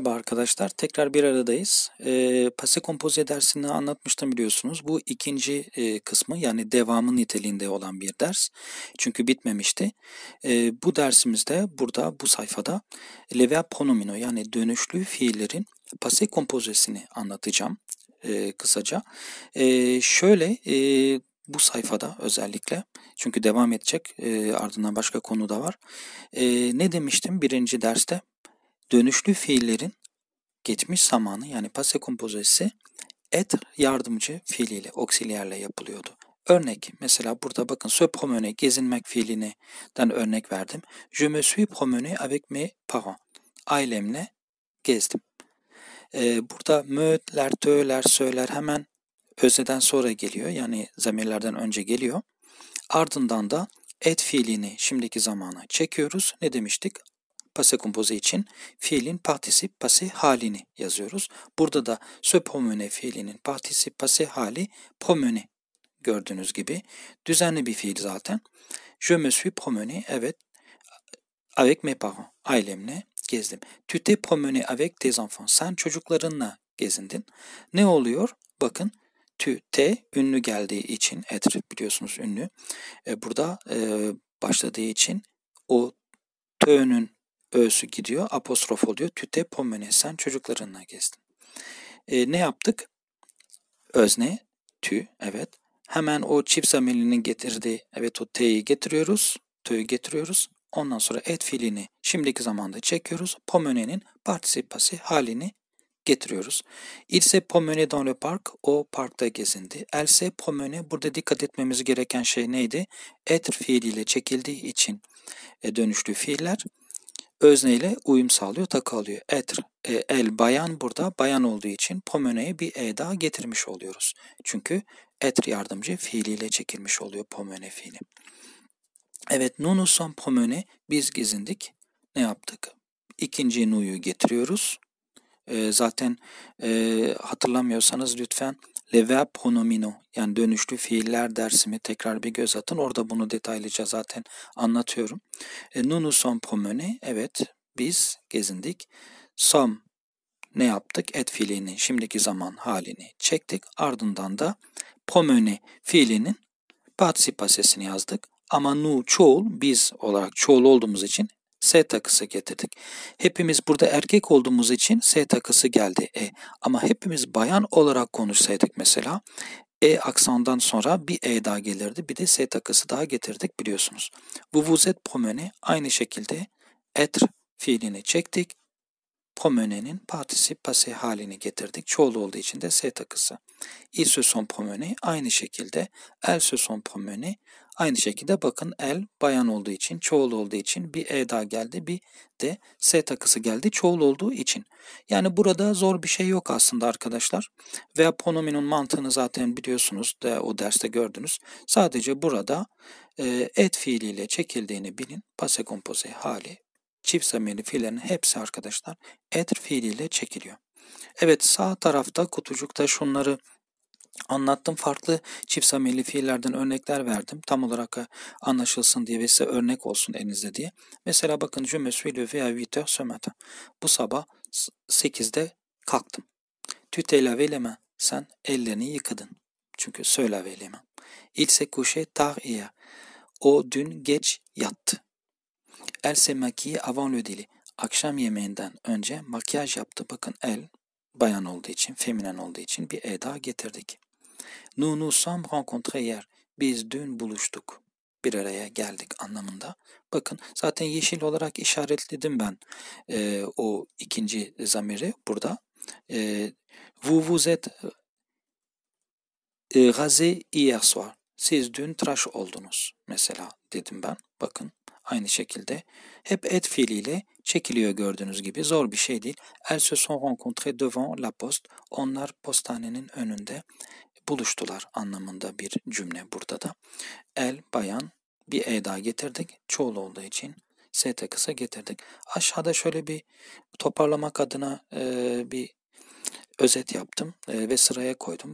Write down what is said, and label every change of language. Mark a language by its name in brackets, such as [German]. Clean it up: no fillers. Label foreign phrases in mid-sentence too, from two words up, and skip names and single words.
[Turkish] arkadaşlar. Tekrar bir aradayız. [French] Passé composé [Turkish] dersini anlatmıştım biliyorsunuz. Bu ikinci kısmı yani devamı niteliğinde olan bir ders. Çünkü bitmemişti. Bu dersimizde burada bu sayfada [French] le verbe pronomino [Turkish] yani dönüşlü fiillerin [French] passé composé'sini [Turkish] anlatacağım kısaca. Bu sayfada özellikle çünkü devam edecek ardından başka konu da var. Ne demiştim birinci derste? Dönüşlü fiillerin geçmiş zamanı yani [French] passé composesi [Turkish] être yardımcı fiiliyle, auxiliarle yapılıyordu. Örnek mesela burada bakın [French] se promener [Turkish] gezinmek fiilinden örnek verdim. [French] Je me suis promené avec mes parents. [Turkish] Ailemle gezdim. Burada me'ler, tö'ler, sö'ler hemen özneden sonra geliyor. Yani zamirlerden önce geliyor. Ardından da et fiilini şimdiki zamana çekiyoruz. Ne demiştik? [French] Passé composé [Turkish] için fiilin [French] particip passé [Turkish] halini yazıyoruz. Burada da [French] se promener [Turkish] fiilinin [French] particip passé [Turkish] hali promener gördüğünüz gibi. Düzenli bir fiil zaten. [French] Je me suis promené, evet, avec mes parents, [Turkish] ailemle gezdim. [French] Tu t'es promené avec tes enfants, [Turkish] sen çocuklarınla gezindin. Ne oluyor? Bakın, [French] tu t'es [Turkish] ünlü geldiği için, être biliyorsunuz ünlü. Burada başladığı için o t'nün ö'sü gidiyor, apostrof oluyor. [French] Tu t'es promené, [Turkish] sen çocuklarınla gezdin. Ne yaptık? Özne, tu, evet. Hemen o çift zamirlinin getirdiği, evet o t'yi getiriyoruz, t'yi getiriyoruz. Ondan sonra et fiilini şimdiki zamanda çekiyoruz. Promener'in [French] particip passé [Turkish] halini getiriyoruz. [French] Il s'est promené dans le parc, [Turkish] o parkta gezindi. [French] Elle s'est promené, [Turkish] burada dikkat etmemiz gereken şey neydi? Être fiiliyle çekildiği için dönüşlü fiiller özneyle uyum sağlıyor, takı alıyor. Être, el bayan burada bayan olduğu için promener'e bir daha getirmiş oluyoruz. Çünkü être yardımcı fiiliyle çekilmiş oluyor promener fiili. Evet, [French] nous nous sommes promenés, [Turkish] biz gezindik. Ne yaptık? İkinci nu'yu getiriyoruz. Zaten hatırlamıyorsanız lütfen [French] le verbe pronomino [Turkish] yani dönüşlü fiiller dersimi tekrar bir göz atın. Orada bunu detaylıca zaten anlatıyorum. [French] Nous nous sommes promenés, [Turkish] evet biz gezindik. Sommes ne yaptık? Et fiilinin şimdiki zaman halini çektik. Ardından da promener fiilinin [French] particip passésini [Turkish] yazdık. Ama nous çoğul, biz olarak çoğul olduğumuz için S takısı getirdik. Hepimiz burada erkek olduğumuz için S takısı geldi. Ama hepimiz bayan olarak konuşsaydık mesela aksandan sonra bir daha gelirdi. Bir de S takısı daha getirdik biliyorsunuz. [French] Vous vous êtes promené [Turkish] aynı şekilde être fiilini çektik. Promener'in [French] particip passé [Turkish] halini getirdik. Çoğul olduğu için de S takısı. [French] Ils se sont promenés [Turkish] aynı şekilde. [French] Elles se sont promenées [Turkish] aynı şekilde. Bakın el bayan olduğu için, çoğul olduğu için bir daha geldi. Bir de S takısı geldi çoğul olduğu için. Yani burada zor bir şey yok aslında arkadaşlar. Veya pronominun mantığını zaten biliyorsunuz da o derste gördünüz. Sadece burada et fiiliyle çekildiğini bilin. [French] Passé composé [Turkish] hali. Çift zamirli fiillerin hepsi arkadaşlar être fiiliyle çekiliyor. Evet, sağ tarafta kutucukta şunları anlattım. Farklı çift zamirli fiillerden örnekler verdim. Tam olarak anlaşılsın diye ve size örnek olsun elinizde diye. Mesela bakın [French] je me suis levé à 8 heures ce matin. [Turkish] Bu sabah 8'de kalktım. [French] Tu t'es lavé les mains. [Turkish] Sen ellerini yıkadın. [French] Çünkü se laver les mains. Il s'est couché tard hier. [Turkish] O dün geç yattı. [French] Elle s'est maquillée avant le dîner. [Turkish] Akşam yemeğinden önce makyaj yaptı. Bakın el bayan olduğu için, feminen olduğu için bir daha getirdik. [French] Nous nous sommes rencontrés hier. [Turkish] Biz dün buluştuk. Bir araya geldik anlamında. Bakın zaten yeşil olarak işaretledim ben o ikinci zamiri burada. [French] Vous vous êtes rasé hier soir. [Turkish] Siz dün tıraş oldunuz mesela dedim ben. Bakın aynı şekilde hep et fiiliyle çekiliyor gördüğünüz gibi. Zor bir şey değil. [French] Elles se sont rencontrées devant la poste. [Turkish] Onlar postanenin önünde buluştular anlamında bir cümle burada da. El, bayan, bir daha getirdik. Çoğul olduğu için S takısı getirdik. Aşağıda şöyle bir toparlamak adına bir özet yaptım ve sıraya koydum.